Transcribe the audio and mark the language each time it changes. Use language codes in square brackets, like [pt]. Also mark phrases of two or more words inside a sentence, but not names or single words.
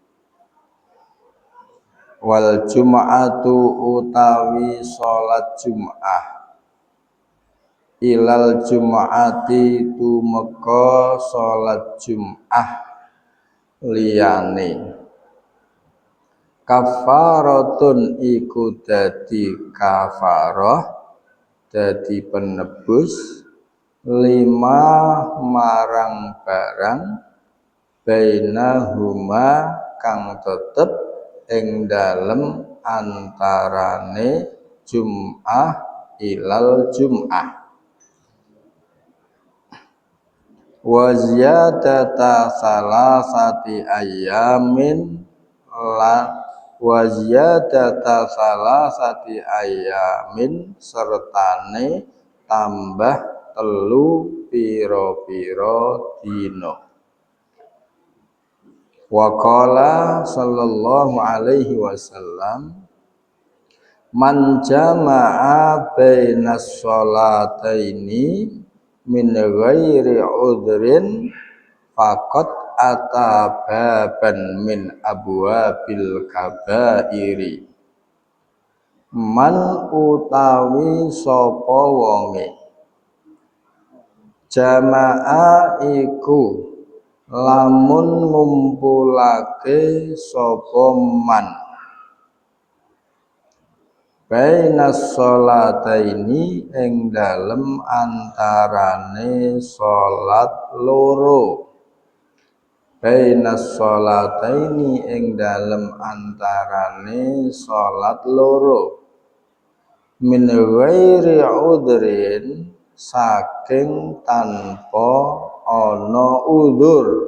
[ar] والجمعة [jv] utawi salat Jum'ah [ar] إلى الجمعة [jv] tumeka salat Jum'ah liyane kafaratun iku dadi kafarah dadi penebus lima marang barang bainahuma kang tetep ing dalem antarane [ar] الجمعة إلى الجمعة. وزيادة ثلاثة أيام لا وزيادة ثلاثة أيام [jv] sertane tambah telu pira-pira dina. [ar] وقال صلى الله عليه وسلم من جمع بين الصلاتين من غير عذر فقد أتى بابا من أبواب الكبائر. [jv] Man utawi sapa wonge jama'a iku lamun ngumpulake sapa man [ar] بين الصلاتين [jv] ing dalem antarane salat loro [ar] بين الصلاتين [jv] ing dalem antarane salat loro [ar] من غير عذر [jv] saking tanpa ana udzur